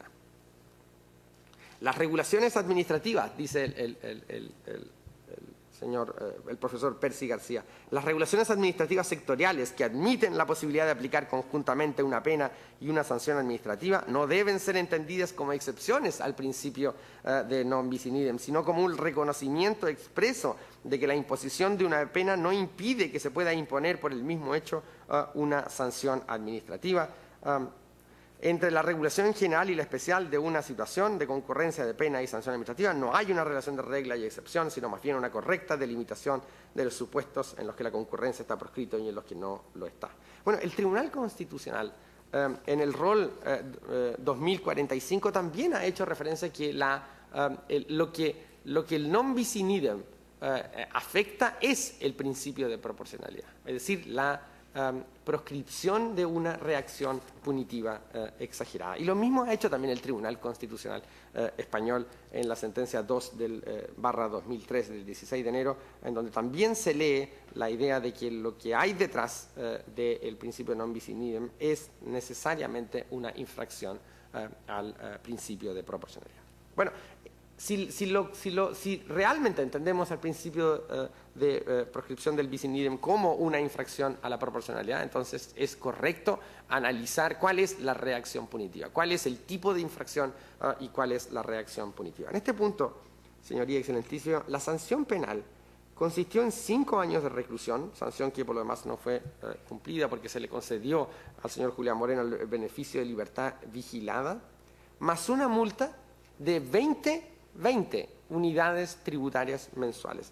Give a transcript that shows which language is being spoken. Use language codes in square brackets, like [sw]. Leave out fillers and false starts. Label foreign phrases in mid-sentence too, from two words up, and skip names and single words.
[es] Las regulaciones administrativas, dice el profesor Percy García, las regulaciones administrativas sectoriales que admiten la posibilidad de aplicar conjuntamente una pena y una sanción administrativa no deben ser entendidas como excepciones al principio de [la] non bis in idem, [es] sino como un reconocimiento expreso de que la imposición de una pena no impide que se pueda imponer por el mismo hecho una sanción administrativa. Entre la regulación general y la especial de una situación de concurrencia de pena y sanción administrativa no hay una relación de regla y excepción, sino más bien una correcta delimitación de los supuestos en los que la concurrencia está proscrito y en los que no lo está. Bueno, el Tribunal Constitucional en el rol 2045 también ha hecho referencia a que lo que el [la] non bis in idem [es] afecta es el principio de proporcionalidad, es decir, la proscripción de una reacción punitiva exagerada. Y lo mismo ha hecho también el Tribunal Constitucional español en la sentencia 2 del /2003 del 16 de enero, en donde también se lee la idea de que lo que hay detrás del principio [la] non bis in idem [es] es necesariamente una infracción al principio de proporcionalidad. Bueno, si realmente entendemos el principio de proscripción del [la] bis in idem [es] como una infracción a la proporcionalidad, entonces es correcto analizar cuál es la reacción punitiva, cuál es el tipo de infracción y cuál es la reacción punitiva. En este punto, señoría excelentísima, la sanción penal consistió en 5 años de reclusión, sanción que por lo demás no fue cumplida porque se le concedió al señor Julián Moreno el beneficio de libertad vigilada, más una multa de 20 unidades tributarias mensuales.